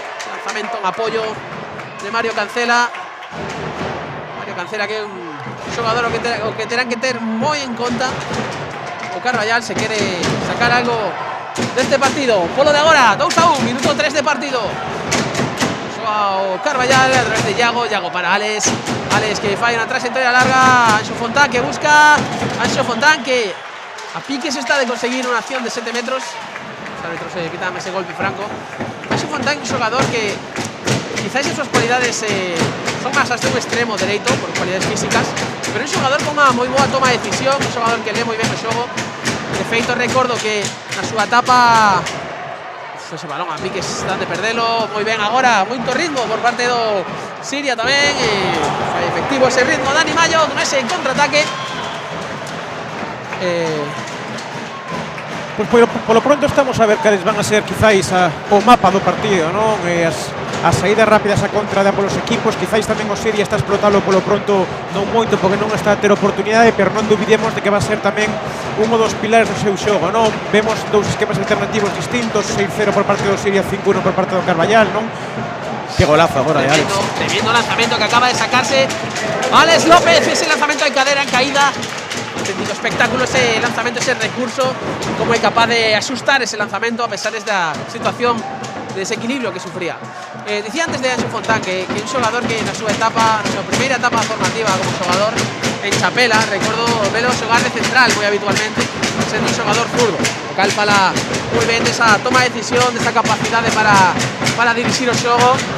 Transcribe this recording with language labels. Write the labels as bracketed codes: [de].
[gl] Lanzamento en apoyo de Mario Cancela. Mario Cancela que é un xogador o que terán que ter moi en conta. O Carballal se quere sacar algo deste partido. Polo de agora, 2-1, minuto 3 de partido. O Carballal a través de Yago. Yago para Alex. [es] Alex que falla una trayectoria larga. Anxo Fontán que busca. [gl] Anxo Fontán que a piques está de conseguir [es] una acción [gl] de 7 metros. [es] Los árbitros se quitan ese golpe franco. [gl] Anxo Fontán [es] es un xogador que quizás en sus cualidades son más hasta un extremo dereito por cualidades físicas, [gl] pero é un xogador con unha moi boa toma de decisión, un xogador que lee moi ben o xogo. De feito, recordo que na súa etapa ese balón a piques están de perdelo. Moi ben agora, moito ritmo por parte do Siria tamén, foi efectivo ese ritmo Dani Mayo con ese contraataque. Pois polo pronto estamos a ver cales van a ser quizáis o mapa do partido, non? As saídas rápidas a contra de ambos os equipos. Quizáis tamén o Siria está a explotalo polo pronto non moito porque non está a ter oportunidade, pero non dubidemos de que va a ser tamén uno dos pilares do seu xogo, non? Vemos dous esquemas alternativos distintos, 6-0 por parte do Siria, 5-1 por parte do Carballal, non? Que golazo agora de Alex. Tremendo lanzamento que acaba de sacarse Alex López, ese lanzamento de cadera en caída. [es] Auténtico espectáculo ese lanzamiento, ese recurso, cómo es capaz de asustar ese lanzamiento a pesar de esta situación de desequilibrio que sufría. [gl] Decía antes de Anxo Fontán que un xogador que na súa etapa, na súa primeira etapa formativa como xogador en Chapela, recuerdo velo xogar de central moi habitualmente, sendo un xogador zurdo, o cal fala moi ben desa toma de decisión, desa capacidade para dirixir o xogo.